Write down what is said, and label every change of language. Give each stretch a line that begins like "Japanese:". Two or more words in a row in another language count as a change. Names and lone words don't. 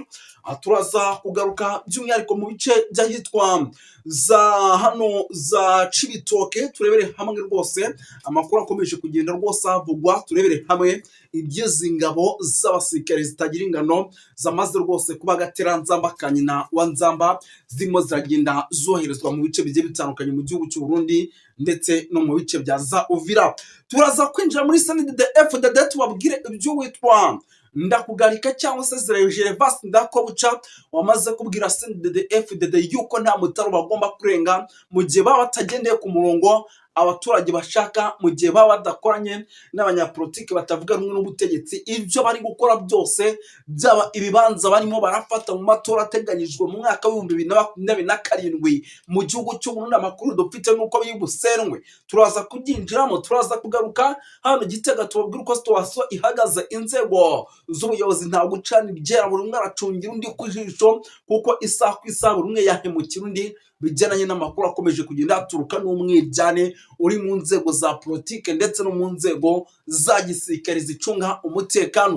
Kinyarwanda: Turaza kugaruka by'umwihariko mu bice by'ahitwa za Cibitoke, turebere hamwe rwose amakuru akomeje kugenda rwose havugwa, turebere hamwe iby'izi ngabo z'abasirikare zitagira ingano zamaze rwose kuba agateranzamba ka nyina wa nzamba, zirimo ziragenda zoherezwa mu bice bigiye bitandukanye mu gihugu cy'u Burundi ndetse no mu bice bya za Uvira. Turaza kwinjira muri CNDD-FDD tubabwire iby'uwitwa Ndakugarika cyangwa se Gervas Ndakobuca wamaze kubwira CNDD-FDD yuko nta mutaro bagomba kurenga mu gihe baba batagendeye ku murongo abaturage bashaka, mu gihe baba badakoranye n'abanyapolitiki batavuga rumwe n'ubutegetsi. Ibyo bari gukora byose, byaba ibibanza barimo barafata mu matora ateganyijwe mu mwaka w'2027 mu gihugu cy'u Burundi, amakuru dufite nuko bibusenwe. Turaza kubyinjiramo, turaza kugaruka hano Gitega tubabwira uko situation ihagaze. Inzego z'ubuyobozi nta gucana ibyera, buri umwe aracungira undi ku jisho, kuko isaha ku isaha buri umwe yahemukira undi bijyananye n'amakuru akomeje kugenda aturuka n'umwiryane uri mu nzego za politike ndetse no mu nzego za gisirikare zicunga umutekano.